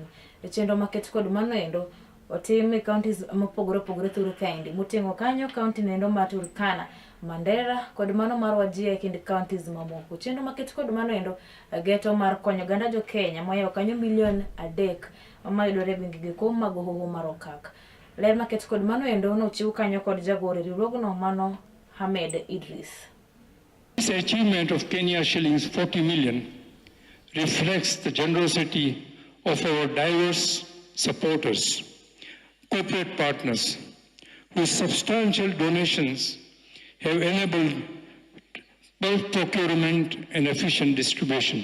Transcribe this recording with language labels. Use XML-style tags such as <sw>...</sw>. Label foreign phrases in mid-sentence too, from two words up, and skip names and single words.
<luo>Chenro maket kod mano endo otime counties mopogore turu kaendi moting'o kanyo county nendo mar Turkana, Mandera kod mano mar Wajir e kind counties mamoko. Chenro maket kod mano endo geto mar konyo ganda jo Kenya moyawo kanyo milion 3 mayudore gwenge kom mag hoho mar Okak. Ler maket kod mano endo nochiw kanyo kod jagoro riwruogno mano Hamed Idris.</luo> <en>This achievement of Kenya shillings 40 million reflects the generosity of our diverse supporters, corporate partners, whose substantial donations have enabled both procurement and efficient distribution.</en>